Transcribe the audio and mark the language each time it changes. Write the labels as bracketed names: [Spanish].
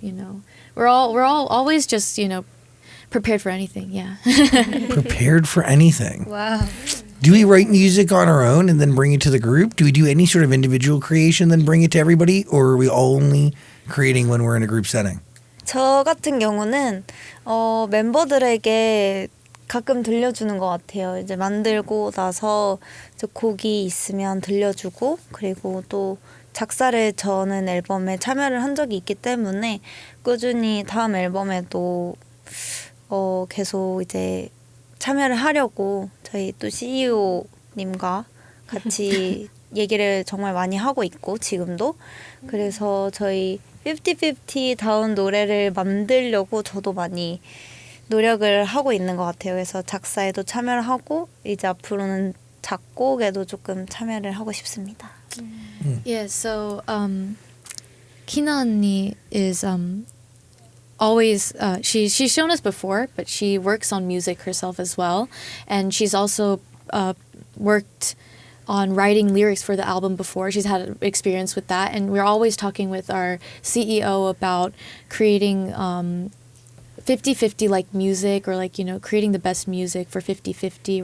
[English] You know, we're all always just, you know, prepared for anything. Yeah. Prepared for anything. Wow. Do we write music on our own and then bring it to the group? Do we do any sort of individual creation then bring it to everybody, or are we only creating when we're in a group setting? [Korean] 저 같은 경우는 멤버들에게 가끔 들려주는 것 같아요. 이제 만들고 나서 이제 곡이 있으면 들려주고, 그리고 또 작사를 저는 앨범에 참여를 한 적이 있기 때문에 꾸준히 다음 앨범에도 계속 이제 참여를 하려고 저희 또 CEO님과 같이 얘기를 정말 많이 하고 있고 지금도 그래서 저희 50-50 다운 노래를 만들려고 저도 많이 노력을 하고 있는 것 같아요. 그래서 작사에도 참여를 하고 이제 앞으로는 작곡에도 조금 참여를 하고 싶습니다. [English] Yeah. So Kina 언니 is always she's shown us before, but she works on music herself as well, and she's also worked on writing lyrics for the album before. She's had experience with that, and we're always talking with our CEO about creating 50-50 like music, or like, you know, creating the best music for 50-50.